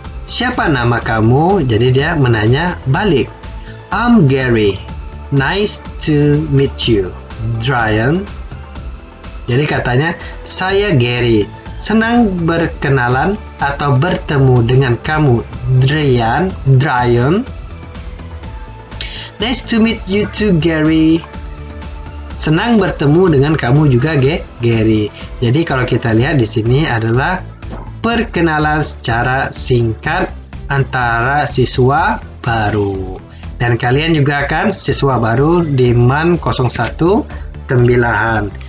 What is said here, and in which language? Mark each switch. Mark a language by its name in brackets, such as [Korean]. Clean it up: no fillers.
[Indonesian] Siapa nama kamu? Jadi dia menanya balik. [English] I'm Gary. Nice to meet you, Drian. [Indonesian] Jadi katanya, saya Gary. Senang berkenalan atau bertemu dengan kamu, Drian. [English] Nice to meet you too, Gary. [Indonesian] Senang bertemu dengan kamu juga, Gary. Jadi kalau kita lihat di sini adalah perkenalan secara singkat antara siswa baru. Dan kalian juga kan siswa baru di MAN 01 Tembilahan.